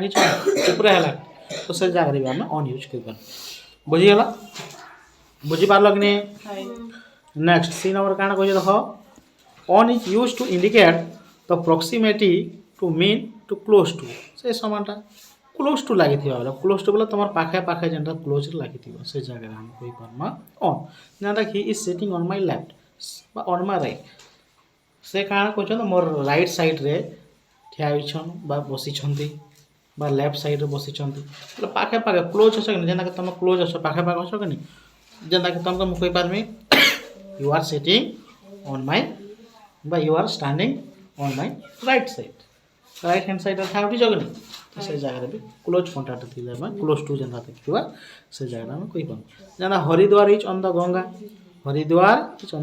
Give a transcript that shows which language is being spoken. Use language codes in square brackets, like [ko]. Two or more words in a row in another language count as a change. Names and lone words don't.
[or] ହେଇছে ଉପରେ ହେଲା ତ ସେ ଜାଗାରେ ବି ଆମେ [en] on use [or] କରିପାରିବା ବୁଝିଗଲା ବୁଝିପାରିଲ କି ନାହିଁ [en] next C [or] ନମ୍ବର କାଣା କହିছে ଦେଖ [en] on is use to indicate the proximity to mean to close to [or] ସେ ସମାନଟା [en] close to [or] ଲାଗିଥିବା ବେଲେ [en] close to [or] ବେଲେ ତୁମର ପାଖେ ଯେନ୍ଟା କ୍ଲୋଜ୍ରେ ଲାଗିଥିବ ସେ ଜାଗାରେ ଆମେ କହିପାରମା ଅନ୍ ଯେନ୍ଟା [en] he is sitting on my left [or] ବା [en] on my right [or] ସେ କାଣା କହୁଛନ୍ତି ମୋର [en] right sideରେ [or] ଠିଆ ହେଇଛନ୍ ବା ବସିଛନ୍ତି বা [en] left sideଏ [or] বসিଛନ୍ତି ବୋଲେ ପାଖେ କ୍ଲୋଜ୍ ଅଛ କି ଯେନ୍ତାକି ତୁମେ କ୍ଲୋଜ୍ ଅଛ ପାଖେ ଅଛ କି ନି ଯେନ୍ତାକି ତୁମକୁ ମୁଁ କହିପାରିମି [en] you are sitting on my [or] ବା [en] you are standing on my right side right hand sideରେ [or] ଠା ଉଠିଛ କି ନି ତ ସେ ଜାଗାରେ ବି [en] close contact [or] ଥିଲେ ଆମେ [en] close to [or] ଯେନ୍ତା ଦେଖିଥିବା ସେ ଜାଗାରେ ଆମେ କହିପାରୁ ଯେନ୍ତା [en] Haridwar is on the Ganga Haridwar is on